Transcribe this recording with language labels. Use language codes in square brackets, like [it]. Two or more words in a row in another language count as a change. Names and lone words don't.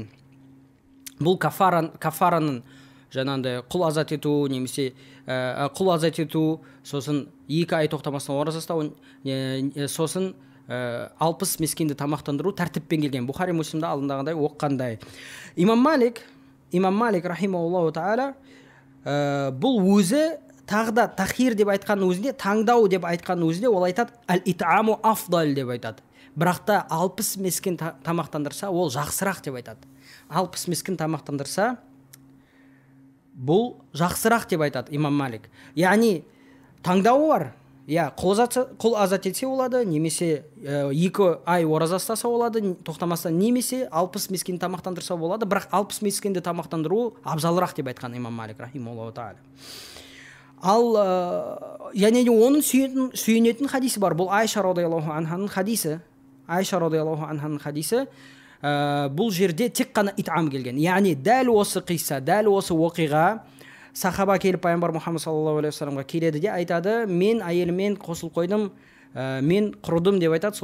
[kk] Бұл кафараның жаңағындай құл азат ету, немесе құл азат ету, сосын 2 ай тоқтамастан ораза ұстау, сосын 60 мискинді тамақтандыру тәртіппен келген. Бухари Муслимда алдындағындай оққандай. Имам Малик [ar] رحمه الله تعالى [kk] бұл өзі тағы да тахир деп айтқан өзінде, таңдау деп айтқан өзінде ол айтады, [ar] الإطعام أفضل [kk] деп айтады. Бірақ та 60 мискин тамақтандырса, ол жақсырақ деп айтады. 60 мискин тамақтандырса, бұл жақсырақ деп айтады имам Малик. Яғни таңдауы бар. Құл азат етсе болады, немесе 2 ай ораза ұстаса болады, тоқтамастан, немесе 60 мискин тамақтандырса болады. Бірақ 60 мискинді тамақтандыру абзалырақ деп айтқан имам Малик [ar] رحمه الله تعالى. [kk] Ал оның сүйенетін хадисі бар. Бұл Айша [ar] رضي الله عنها [kk] хадисі. Бұл жерде тек қана итам келген. Яғни дәл осы қисса, дәл осы оқиға сахаба келіп пайғамбар Мұхаммад [ar] صلى الله عليه وسلم [kk] келеді де айтады, мен әйеліммен қосылып қойдым, мен құрыдым деп айтады.